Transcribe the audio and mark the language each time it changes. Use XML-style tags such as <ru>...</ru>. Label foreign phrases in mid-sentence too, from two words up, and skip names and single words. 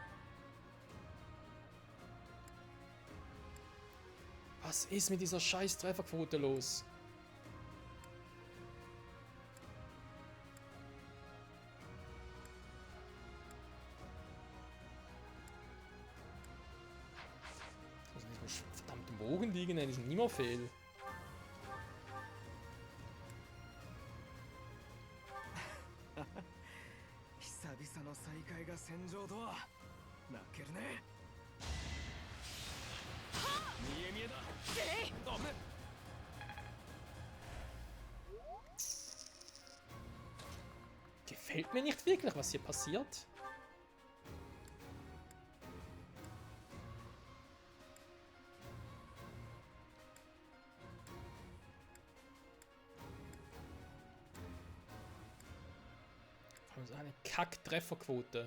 <de>Was ist mit dieser scheiß Trefferquote los? Also in diesem verdammten Bogen liegen, in diesem Nimmerfehl.</de> <ja>久々の再会が戦場とは泣けるね見え見えだ危ね</ja> <de>Gefällt mir nicht wirklich, was hier passiert. Also eine Kack-Trefferquote.</de>